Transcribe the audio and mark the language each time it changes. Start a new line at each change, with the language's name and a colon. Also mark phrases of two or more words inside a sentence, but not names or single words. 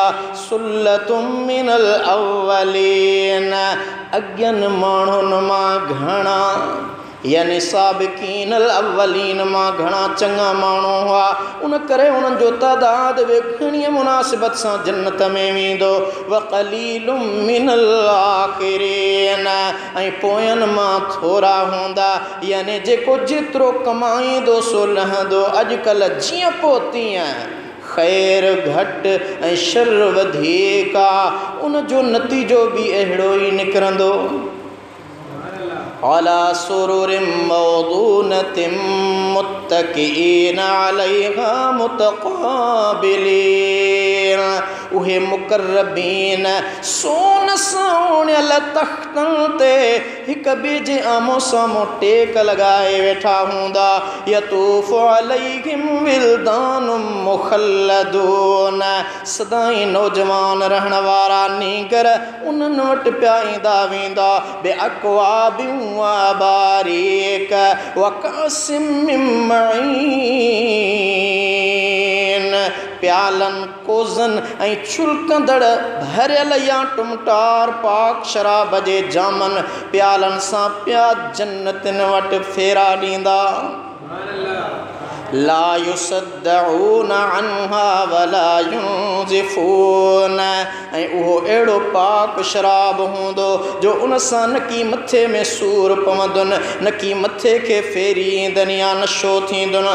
Arabic: ثلة من الأولين,
Sindhi: अॻियनि माण्हुनि मां घणा यानी साबिक़ीनल अव्वलीन मां घणा चङा माण्हू हुआ, उन करे उन्हनि जो तादाद बि घणीअ मुनासिबत सां जन्नत में वेंदो।
Arabic: وقليل من الآخرين,
Sindhi: ऐं पोयनि मां थोरा हूंदा यानी जेको जेतिरो कमाईंदो सो लहंदो। अॼुकल्ह जीअं पोइ तीअं ख़ैर घटि ऐं शर वधीक आहे, उन जो नतीजो बि अहिड़ो ई निकिरंदो।
Arabic: على سرر موضونة متكئين عليها متقابلين,
Sindhi: उहे मुक़र्रबीन सोन साउणियल तख़्तनि ते हिक ॿिए जे आमो साम्हूं टेक लॻाए वेठा हूंदा।
Arabic: يطوف عليهم ولدان مخلدون,
Sindhi: सदाईं नौजवान रहण वारा नीगर उन्हनि वटि पिया ईंदा वेंदा।
Arabic: بأكواب وأباريق وكأس من معين,
Sindhi: प्यालनि कोज़नि ऐं छुलकंदड़ भरियल या टुमटार पाक शराब जे जामनि प्यालनि सां पिया जन्नतिन वटि फेरा ॾींदा।
Arabic: لا يصدعون عنها ولا ينزفون,
Sindhi: ऐं उहो अहिड़ो पाक शराब हूंदो जो उन सां न की मथे में सूर पवंदुनि न की मथे खे फेरी ईंदनि या नशो थींदुनि।